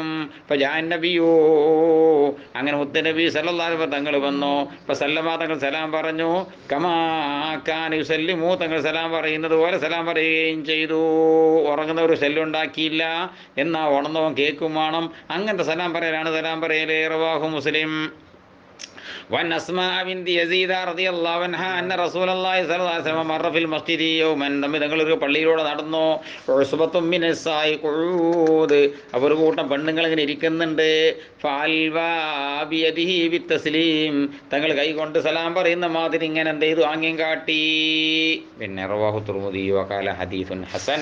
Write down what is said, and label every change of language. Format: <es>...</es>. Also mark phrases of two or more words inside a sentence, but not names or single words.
<ml>ഇപ്പം ജാൻ നബിയോ, അങ്ങനെ മുത്തുനബി</ml> <ar>صلى الله عليه وسلم</ar> <ml>തങ്ങൾ വന്നു. ഇപ്പം സല്ലമ തങ്ങൾ സലാം പറഞ്ഞു.</ml> <ar>كما كان يسلم,</ar> <ml>തങ്ങൾ സലാം പറയുന്നത് പോലെ സലാം പറയുകയും ചെയ്തു. ഉറങ്ങുന്നവർ ശല്യമുണ്ടാക്കിയില്ല, എന്നാ ഉണർന്നവൻ കേൾക്കും വേണം. അങ്ങനത്തെ സലാം പറയലാണ് സലാം പറയൽ.</ml> <ar>رواه مسلم. وعن أسماء بنت يزيد رضي الله عنها أن رسول الله صلى الله عليه وسلم مر في المسجد يوما,</ar> <ml>തങ്ങളൊരു പള്ളിയിലൂടെ നടന്നു.</ml> <ar>عصبة من النساء قعود,</ar> <ml>അവർ കൂട്ടം പെണ്ണുങ്ങൾ ഇങ്ങനെ ഇരിക്കുന്നുണ്ട്.</ml> <ar>فألوى بيده بالتسليم,</ar> <ml>തങ്ങൾ കൈകൊണ്ട് സലാം പറയുന്ന മാതിരി ഇങ്ങനെ എന്ത് ചെയ്തു, ആംഗ്യം കാട്ടി.</ml> <ar>പിന്നെ رواه الترمذي وقال حديث حسن.</ar>